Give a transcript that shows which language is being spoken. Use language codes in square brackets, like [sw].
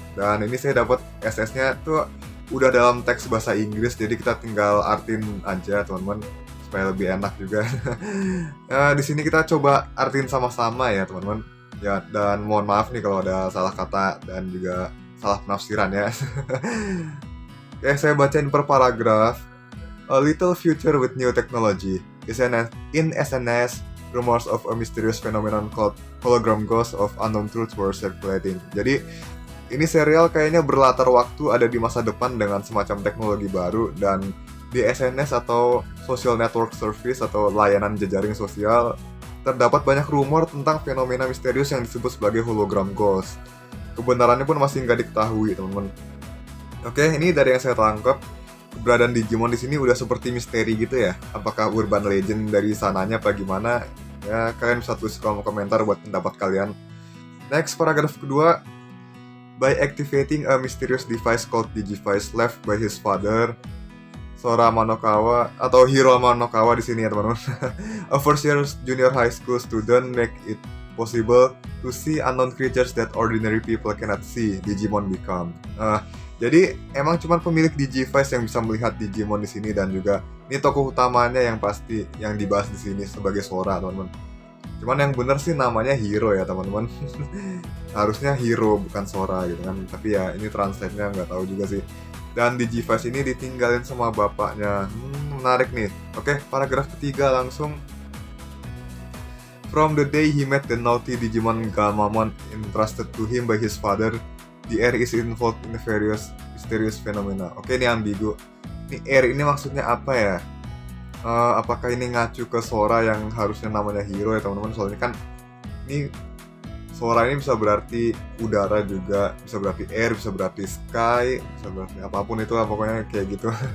[id] Dan ini saya dapat SS-nya tuh udah dalam teks bahasa Inggris, jadi kita tinggal artin aja teman-teman supaya lebih enak juga. Di sini kita coba artin sama-sama ya teman-teman. Ya, dan mohon maaf nih kalau ada salah kata dan juga salah penafsiran ya. Oke, saya bacain per paragraf. [en] A little future with new technology. In SNS, rumors of a mysterious phenomenon called hologram ghosts of unknown truths were circulating. [id] Jadi, ini serial kayaknya berlatar waktu ada di masa depan dengan semacam teknologi baru, dan di SNS atau social network service atau layanan jejaring sosial terdapat banyak rumor tentang fenomena misterius yang disebut sebagai hologram ghost. Kebenarannya pun masih nggak diketahui, teman-teman. Oke, ini dari yang saya tangkap, keberadaan Digimon di sini udah seperti misteri gitu ya. Apakah urban legend dari sananya apa gimana? Ya, kalian bisa tulis kolom komentar buat pendapat kalian. Next, paragraf kedua. [en] By activating a mysterious device called Digivice left by his father, Sora Manokawa [id] atau Hiro Manokawa di sini ya teman-teman. [en] A first year junior high school student make it possible to see unknown creatures that ordinary people cannot see. Digimon become. [id] Jadi emang cuma pemilik Digivice yang bisa melihat Digimon di sini, dan juga ini tokoh utamanya yang pasti yang dibahas di sini sebagai Sora teman-teman. Cuman yang bener sih namanya Hiro ya teman-teman. Harusnya Hiro bukan Sora gitu kan. Tapi ya ini translate-nya nggak tahu juga sih. Dan Digivice ini ditinggalin sama bapaknya. Menarik nih. Oke, paragraf ketiga langsung. [en] From the day he met the naughty Digimon Gamamon entrusted to him by his father, the air is involved in various mysterious phenomena. [id] Oke, ini ambigu. Ini air ini maksudnya apa ya? Apakah ini ngacu ke Sora yang harusnya namanya Hiro ya teman-teman? Soalnya kan ini Sora ini bisa berarti udara juga, bisa berarti air, bisa berarti sky, bisa berarti apapun itu lah pokoknya kayak gitu.